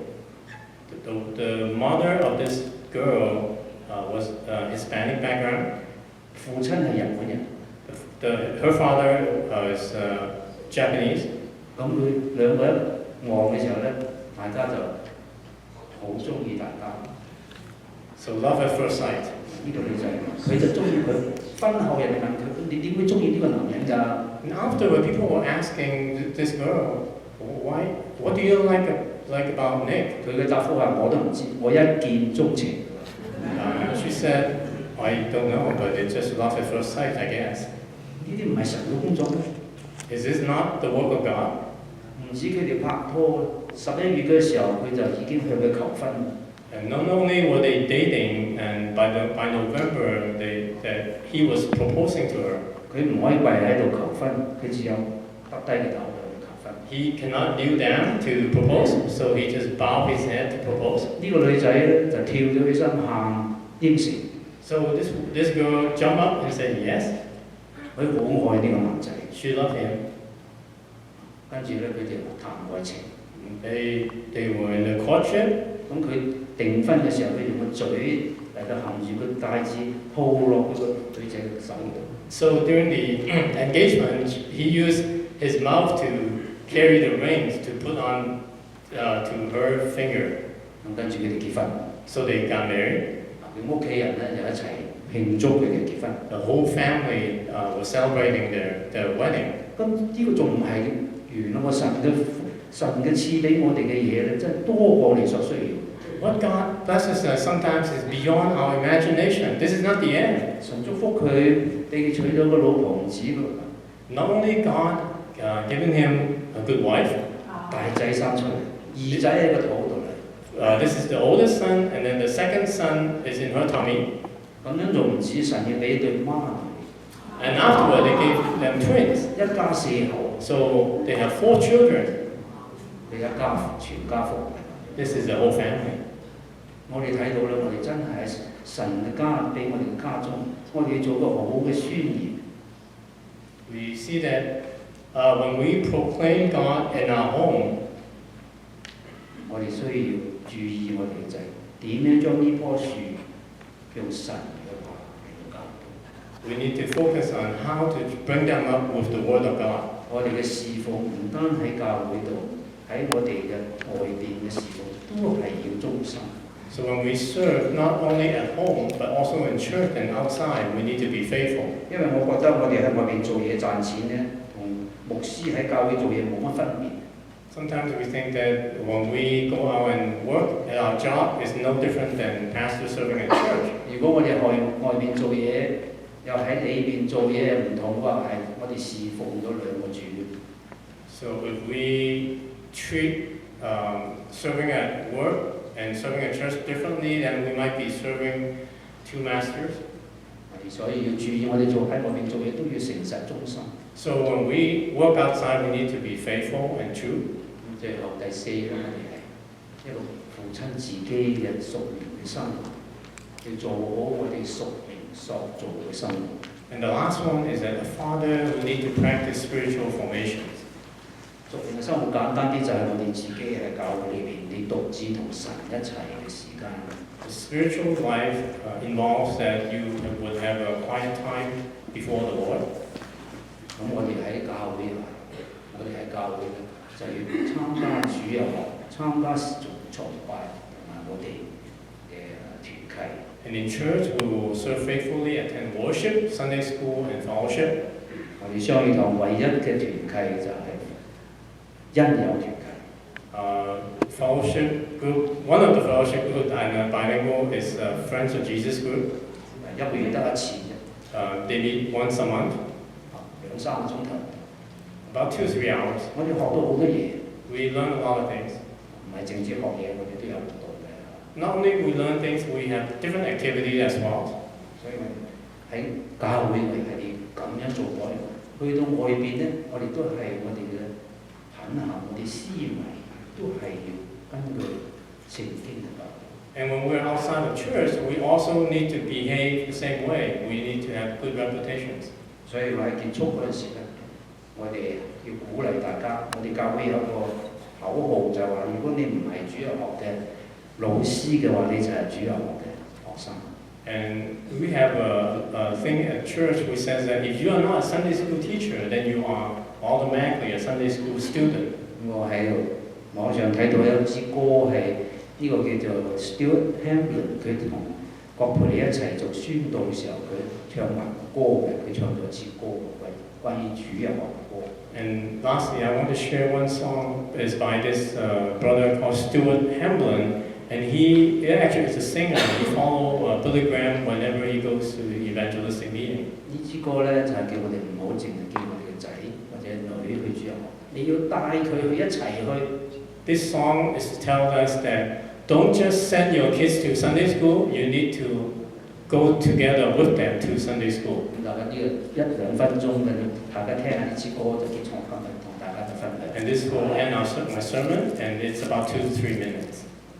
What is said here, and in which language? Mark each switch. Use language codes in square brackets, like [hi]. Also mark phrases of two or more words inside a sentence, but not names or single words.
[en] The mother of this girl was Hispanic background. [yue] 父親係日本人。 [en] Her father is Japanese. [yue] 咁佢兩個旺嘅時候咧，大家就好中意大家。 [en] So love at first sight. [yue] 呢個女仔，佢就中意佢。婚後人哋問佢：你點會中意呢個男人㗎？ [en] And afterward, people were asking this girl, why? What do you like about Nick? [yue] 佢嘅答覆係：我都唔知，我一見鍾情。 [en] She said, I don't know, but it's just love at first sight, I guess. [yue] 呢啲唔係神嘅工作咩？ [en] Is this not the work of God? [yue] 唔止佢哋拍拖，11月嘅時候佢就已經向佢求婚。 [en] And not only were they dating, and by November, that he was proposing to her. [yue] 佢唔可以跪喺度求婚，佢只有耷低個頭去求婚。 [en] He cannot kneel down to propose, so he just bowed his head to propose. [yue] 呢個女仔咧就跳咗起身喊應承。 [en] So this girl jumped up and said yes. [yue] 佢好愛呢個男仔。 [en] She loved him. [yue] 跟住咧佢哋談愛情。 [en] They were in the courtship. [yue] 咁佢訂婚嘅時候，佢用個嘴嚟到含住個戒指鋪落佢個女仔嘅手度。 [en] So during the engagement, he used his mouth to carry the rings to put on to her finger. [yue] 咁跟住佢哋結婚。 [en] So they got married. [yue] 佢屋企人咧就一齊慶祝佢嘅結婚。 [en] The whole family was celebrating their wedding. [yue] 咁呢個仲唔係完咯？神嘅賜俾我哋嘅嘢咧，真係多過我哋所需要。 [en] What God blesses us sometimes is beyond our imagination. This is not the end. [yue] 神祝福佢，俾佢娶咗個老婆唔止喎。 [en] Not only God giving him a good wife. [yue] 大仔生出嚟，二仔喺個肚度嚟。 [en] This is the oldest son, and then the second son is in her tummy. [yue] 咁樣仲唔止，神要俾對孖女。 [en] And afterward, they gave them twins. [yue] 一家四口。 [en] So they have 4 children. [yue] 你一家全家福。 [en] This is the whole family. [yue] 我哋睇到咧，我哋真係喺神嘅家俾我哋嘅家中，我哋要做個好好嘅宣言。 [en] We see that when we proclaim God in our home, [yue] 我哋需要注意我哋嘅仔點樣將呢棵樹用神嘅話嚟教導。 [en] we need to focus on how to bring them up with the Word of God. [yue] 我哋嘅侍奉唔單喺教會度，喺我哋嘅外邊嘅侍奉都係要忠心。 [en] So when we serve, not only at home, but also in church and outside, we need to be faithful. [yue] 因為我覺得我哋喺外邊做嘢賺錢咧，同牧師喺教會做嘢冇乜分別。 [en] Sometimes we think that when we go out and work, our job is no different than pastor serving at church. [yue] 如果我哋外邊做嘢，又喺裏邊做嘢又唔同嘅話，係我哋侍奉咗兩個主。 [en] So if we treat serving at work and serving at church differently, then we might be serving 2 masters. [yue] 所以要注意，我哋喺外面做嘢都要誠實忠心。 [en] So when we work outside, we need to be faithful and true. [yue] 最後第4樣，我哋係一個父親自己嘅屬靈嘅生活，要做好我哋屬靈所做嘅生活。 [en] And the last one is that a father will need to practice spiritual formations. [yue] 屬靈嘅生活簡單啲就係我哋自己喺教會裏邊，你獨自同神一齊嘅時間。 [en] The spiritual life involves that you would have a quiet time before the Lord. [yue] 咁我哋喺教會就要參加主日學、參加崇拜同埋我哋嘅團契。 [en] And in church, we will serve faithfully, attend worship, Sunday school, and fellowship. [yue] 我哋雙語堂唯一嘅團契就係恩友團契。 [en] Fellowship group, one of the fellowship group and bilingual is Friends of Jesus group. [yue] 一個月得一次啫。 [en] They meet once a month. [yue] 2-3個鐘頭。 [en] About 2-3 hours. [yue] 我哋學到好多嘢。 [en] We learn a lot of things. [yue] 唔係淨止學嘢，我哋都有活動嘅。 [en] Not only we learn things, we have different activities as well. [yue] 所以喺教會我哋係咁樣做改，去到外邊咧，我哋都係我哋嘅品行，我哋思維都係要根據聖經嘅教導。 [en] And when we're outside of church, we also need to behave the same way. We need to have good reputations. [yue] 所以喺結束嗰陣時咧，我哋要鼓勵大家，我哋教會有一個口號就係話：如果你唔係主日學嘅老師嘅話，你就係主日學嘅學生。 [en] And we have a thing at church which says that if you are not a Sunday school teacher, then you are automatically a Sunday school student. [yue] 我喺度網上睇到有支歌係呢個叫做 Stuart Hamblin， 佢同郭培理一齊做宣道嘅時候，佢唱埋歌嘅，佢唱咗支歌關於主日學嘅歌。 [en] And lastly, I want to share one song is by this brother called Stuart Hamblin, and he actually is a singer. He follows Billy Graham whenever he goes to the evangelistic meeting. [yue] 呢支歌咧就係叫我哋唔好淨係叫我哋嘅仔或者女去主日學，你要帶佢去一齊去。 [en] This song is to tell us that don't just send your kids to Sunday school. You need to go together with them to Sunday school. [yue] 大家呢個1、2分鐘嘅，大家聽下呢支歌就結束今日同大家嘅分享。 [en] And this will end my sermon, and it's about 2 to 3 minutes.